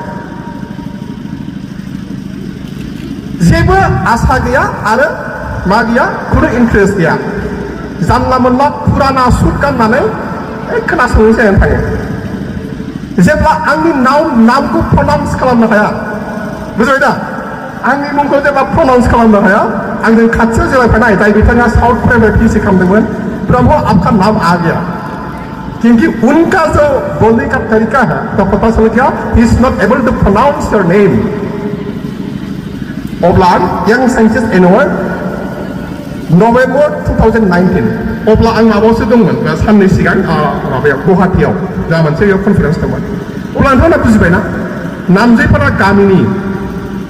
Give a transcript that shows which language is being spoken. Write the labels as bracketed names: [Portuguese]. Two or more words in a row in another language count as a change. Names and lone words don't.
[Bodo] जेबो आसा गैया आरो मा गैया खुनु इन्टारेस्ट गैया जानला मोनला फुराना सुट गाननानै खोनासंनो जानानै थाङो जेब्ला आंनि नामखौ प्रनाउन्स खालामनो हाया बुजिबाय दा आंनि मुंखौ जेब्ला प्रनाउन्स खालामनो हाया आंजों खाथियाव जिरायफानाय जाय बिथाङा साउथ प्राइभेट पिएचडि खालामदोंमोन ब्रह्म [Hindi] आपका नाम आ गया क्योंकि उनका जो बोलने का तरीका है तो पता चल गया [English] he is not able to pronounce your name [Bodo] अब्ला [English] young scientist award [Bodo] नभेम्बर 2019 अब्ला आं माबायावसो दंमोन साननै सिगां माबायाव गुवाहाटीयाव जा मोनसे बेयाव कनफारेन्स दंमोन अब्ला नोंथांमोना बुजिबायना नामजायफोरा गामिनि नङा